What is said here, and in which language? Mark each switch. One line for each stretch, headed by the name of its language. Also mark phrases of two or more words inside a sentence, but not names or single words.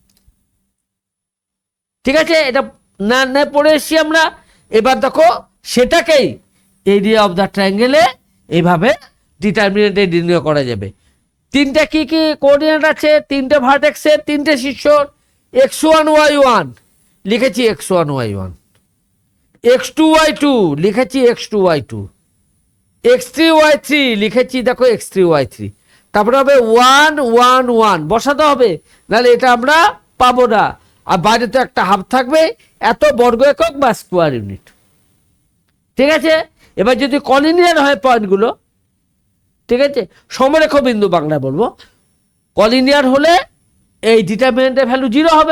Bangla: ঠিক আছে, এটা না পড়ে এসছি আমরা। এবার দেখো সেটাকেই
English: area of the triangle
Bangla: এইভাবে ডিটারমিনেন্টে নির্ণয় করা যাবে। তিনটা কি কি কোঅর্ডিনেট আছে, তিনটে ভার্টেক্সের, তিনটে শীর্ষর। x1 y1 লিখেছি x1 y1, x2 y2 লিখেছি x2 y2, x3 y3 লিখেছি দেখো x3 y3। তারপরে হবে 1 1 1 বসাতে হবে, নাহলে এটা আমরা পাবো না, আর বাইরে তো একটা হাফ থাকবে, এত বর্গ একক বা
English: square unit.
Bangla: ঠিক আছে, এবার যদি কলিনিয়ার হয় পয়েন্টগুলো, ঠিক আছে, সমরেখ বিন্দু বাংলা বলবো, কলিনিয়ার হলে এই ডিটারমিনেন্টের ভ্যালু 0 হবে।